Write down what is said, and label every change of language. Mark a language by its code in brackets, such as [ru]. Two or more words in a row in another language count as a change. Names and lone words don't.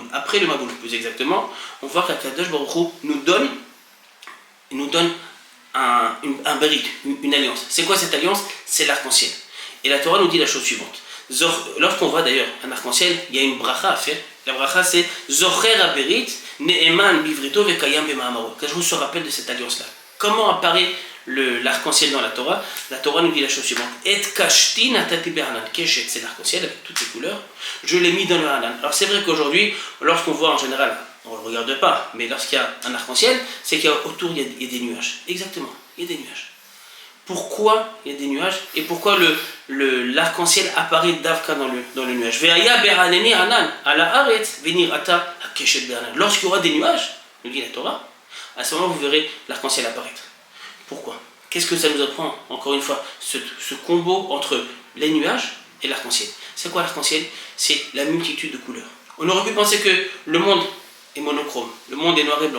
[fr] Après le Maboul, plus exactement, on voit qu' [he] הקדוש ברוך הוא [fr] nous donne un berit, une alliance. C'est quoi cette alliance? C'est l'arc-en-ciel. Et la Torah nous dit la chose suivante. Lorsqu'on voit d'ailleurs un arc-en-ciel, il y a une bracha à faire. La bracha c'est [he] זוכר הברית נאמן בבריתו וקיים במאמרו. [fr] Que je vous se rappelle de cette alliance-là. Comment apparaît l'arc-en-ciel dans la Torah? La Torah nous dit la chose suivante. [he] את קשתי נתתי בענן. [fr] Keshet, c'est l'arc-en-ciel avec toutes les couleurs. Je l'ai mis dans le Hanan. Alors c'est vrai qu'aujourd'hui, lorsqu'on voit en général, on ne le regarde pas, mais lorsqu'il y a un arc-en-ciel, c'est qu'autour il y a des nuages. Exactement, il y a des nuages. Pourquoi il y a des nuages et pourquoi l'arc-en-ciel apparaît d'Avka dans le nuage? [he] והיה בענני ענן על הארץ ונראתה הקשת בענן. [fr] Lorsqu'il y aura des nuages, nous dit la Torah, à ce moment vous verrez l'arc-en-ciel apparaître. Pourquoi? Qu'est-ce que ça nous apprend, encore une fois, ce combo entre les nuages et l'arc-en-ciel? C'est quoi l'arc-en-ciel? C'est la multitude de couleurs. On aurait pu penser que le monde est monochrome, le monde est noir et blanc.